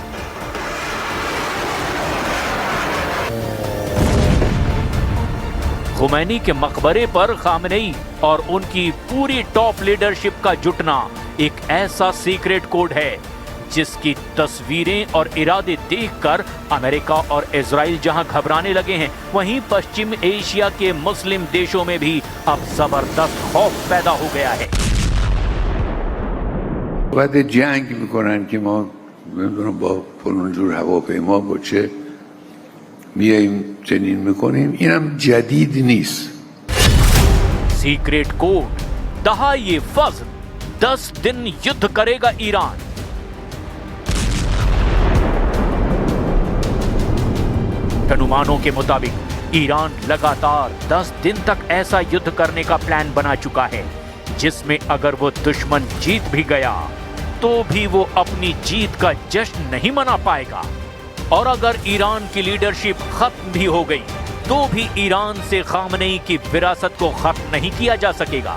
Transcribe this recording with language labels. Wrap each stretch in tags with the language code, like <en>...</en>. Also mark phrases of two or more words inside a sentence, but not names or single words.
<hi>खुमैनी के मकबरे पर खामनेई और उनकी पूरी टॉप लीडरशिप का जुटना एक ऐसा सीक्रेट कोड है जिसकी तस्वीरें और इरादे देखकर अमेरिका और इजराइल जहां घबराने लगे हैं, वहीं पश्चिम एशिया के मुस्लिम देशों में भी अब जबरदस्त खौफ पैदा हो गया है।</hi> <fa>بعد جنگ میکنن که ما نمیدونم با فلان جور هواپیما با چه میاییم چنین میکنیم، اینم جدید نیست.</fa> <hi>सीक्रेट कोड दहाए फज्र 10 दिन युद्ध करेगा ईरान। अनुमानों के मुताबिक ईरान लगातार 10 दिन तक ऐसा युद्ध करने का प्लान बना चुका है जिसमें अगर वो दुश्मन जीत भी गया तो भी वो अपनी जीत का जश्न नहीं मना पाएगा, और अगर ईरान की लीडरशिप खत्म भी हो गई तो भी ईरान से खामनेई की विरासत को खत्म नहीं किया जा सकेगा।</hi>